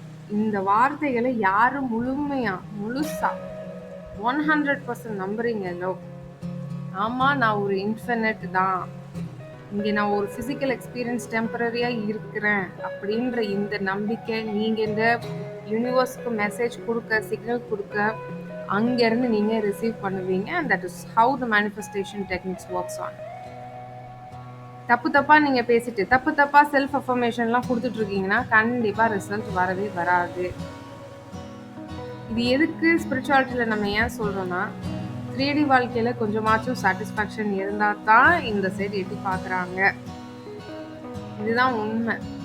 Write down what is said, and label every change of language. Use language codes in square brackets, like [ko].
[ta] இந்த வார்த்தைகளை யாரு முழுசா 100% நம்புறீங்களோ, ஆமா நான் ஒரு இன்ஃபினிட் தான், இங்க நான் ஒரு பிசிக்கல் எக்ஸ்பீரியன்ஸ் டெம்பரரியா இருக்கிறேன் அப்படின்ற இந்த நம்பிக்கை நீங்க இந்த யூனிவர்ஸ்க்கு மெசேஜ் கொடுக்க, சிக்னல் கொடுக்க, அங்க இருந்து நீங்க ரிசீவ் பண்ணுவீங்க. [en] and that is how the manifestation techniques works on. [ta] தப்பா நீங்க பேசிட்டு தப்பா செல்ஃப் அஃபர்மேஷன்லாம் கொடுத்துட்டு இருக்கீங்கன்னா கண்டிப்பா ரிசல்ட் வரவே வராது. இது எதுக்கு ஸ்பிரிச்சுவாலிட்டியில நம்ம ஏன் சொல்றோம்னா, 3D வாழ்க்கையில கொஞ்சமாச்சும் சாட்டிஸ்ஃபேக்ஷன் இருந்தா தான் இந்த சைடு எட்டி பார்க்குறாங்க. இதுதான் உண்மை.